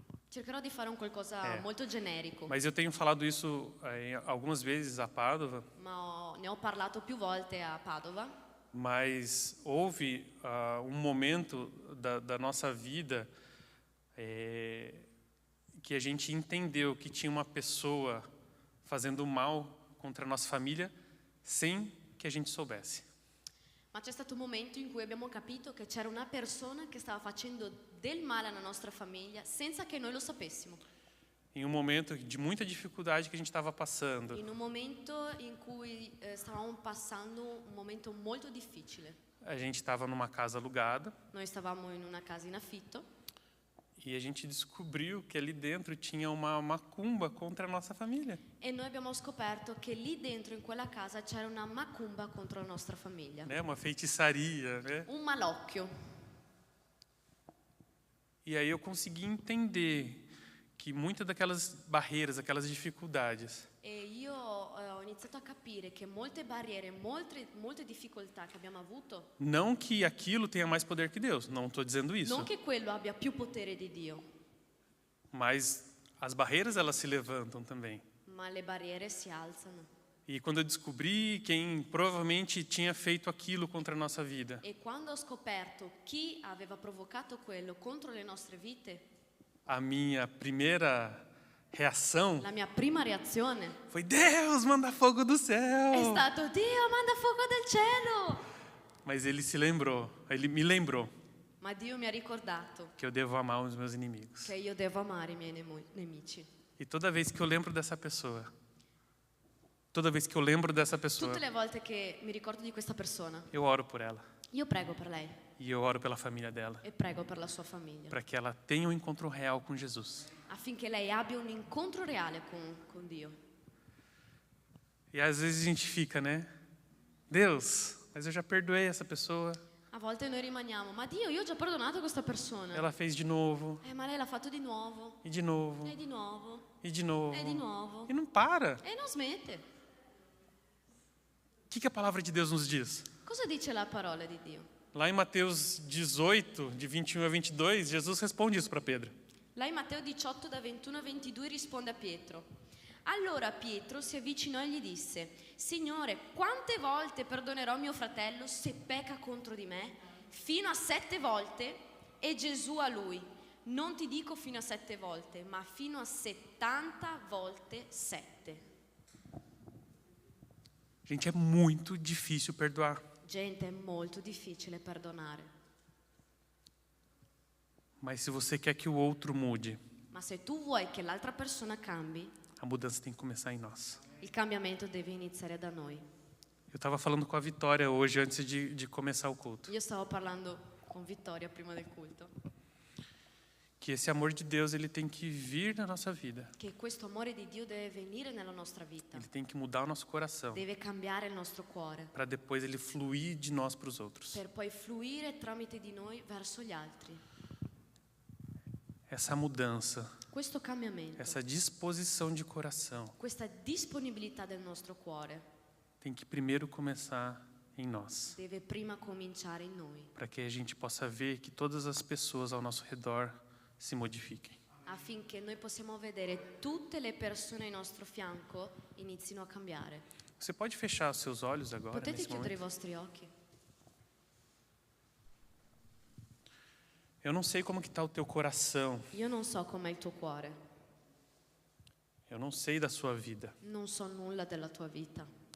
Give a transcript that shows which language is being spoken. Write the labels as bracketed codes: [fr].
[it] Cercherò di fare un qualcosa molto generico, [pt] Mas eu tenho falado isso algumas vezes a Padova. [it] ma ne ho parlato più volte a Padova. [pt] Mas houve um momento da nossa vida que a gente entendeu que tinha uma pessoa fazendo mal contra a nossa família sem que a gente soubesse. [it] Ma c'è stato un momento in cui abbiamo capito che c'era una persona che stava facendo del male alla nostra famiglia senza che noi lo sapessimo. [pt] Em um momento de muita dificuldade que a gente estava passando. [it] In un momento in cui stavamo passando un momento molto difficile. [pt] A gente estava numa casa alugada [it] Noi stavamo in una casa in affitto [pt] e a gente descobriu que ali dentro tinha uma macumba contra a nossa família. [it] e noi abbiamo scoperto che lì dentro in quella casa c'era una macumba contro la nostra famiglia. [pt] Né? Uma feitiçaria, né? [it] Un malocchio. [pt] E aí eu consegui entender que muitas daquelas barreiras, aquelas dificuldades, [it] E io ho iniziato a capire che molte barriere, molte difficoltà che abbiamo avuto, [pt] não que aquilo tenha mais poder que Deus, não estou dizendo isso, [it] non che quello abbia più potere di Dio, [pt] mas as barreiras elas se levantam também. [it] ma le barriere si alzano. [pt] E quando eu descobri quem provavelmente tinha feito aquilo contra a nossa vida, [it] E quando ho scoperto chi aveva provocato quello contro le nostre vite, [pt] a minha primeira reação [it] la mia prima reazione [pt] foi: Deus, manda fogo do [it] è [pt] céu! [it] stato: Dio, manda fuoco del cielo! [pt] Mas ele me lembrou [it] Ma Dio mi ha ricordato [pt] que eu devo amar os meus inimigos. [it] che io devo amare i miei nemici. [pt] E toda vez que eu lembro dessa pessoa, toda vez que eu lembro dessa pessoa, [it] Tutte le volte che mi ricordo di questa persona, [pt] eu oro por ela. [it] io prego per lei [pt] E eu oro pela família dela, [it] e prego per la sua famiglia, [pt] para que ela tenha um encontro real com Jesus. [it] affinché lei abbia un incontro reale con Dio. [pt] E às vezes a gente fica, né? Deus, mas eu já perdoei essa pessoa. [it] A volte noi rimaniamo: ma Dio, io ho già perdonato questa persona. [pt] Ela fez de novo, [it] Ma lei l'ha fatto di nuovo, [pt] e de novo, [it] e di nuovo, [pt] e de novo. [it] e di nuovo. [pt] E não para. [it] E non smette. [pt] O que a palavra de Deus nos diz? [it] Cosa dice la parola di Dio? [pt] Lá em Mateus 18, de 21 a 22, Jesus responde isso para Pedro. [it] Là in Matteo 18 da 21 a 22 risponde a Pietro. Allora Pietro si avvicinò e gli disse: Signore, quante volte perdonerò mio fratello se pecca contro di me? Fino a 7 volte? E Gesù a lui: non ti dico fino a 7 volte, ma fino a 70 volte 7. [pt] Gente, é muito difícil perdoar. [it] Gente, è molto difficile perdonare. [pt] Mas se você quer que o outro mude, [it] Ma se tu vuoi che l'altra persona cambi, [pt] a mudança tem que começar em nós. [it] il cambiamento deve iniziare da noi. [pt] Eu estava falando com a Vitória hoje, antes de começar o culto, [it] Io stavo parlando con Vittoria prima del culto, [pt] que esse amor de Deus ele tem que vir na nossa vida. [it] che questo amore di Dio deve venire nella nostra vita, [pt] Ele tem que mudar o nosso coração, [it] deve cambiare il nostro cuore, [pt] para depois ele fluir de nós para os outros. [it] per poi fluire tramite di noi verso gli altri. [pt] Essa mudança, [it] Questo cambiamento, [pt] essa disposição de coração [it] questa disponibilità del nostro cuore [pt] tem que primeiro começar em nós, [it] deve prima cominciare in noi, [pt] para que a gente possa ver que todas as pessoas ao nosso redor se modifiquem. [it] affinché noi possiamo vedere tutte le persone al nostro fianco inizino a cambiare. [pt] Você pode fechar os seus olhos agora, [it] Potete [pt] nesse [it] chiudere i [pt] momento? [it] vostri occhi? [pt] Eu não sei como que está o teu coração, [it] Io non so com'è il tuo cuore, [pt] Eu não sei da sua vida. [it] Non so nulla della tua vita.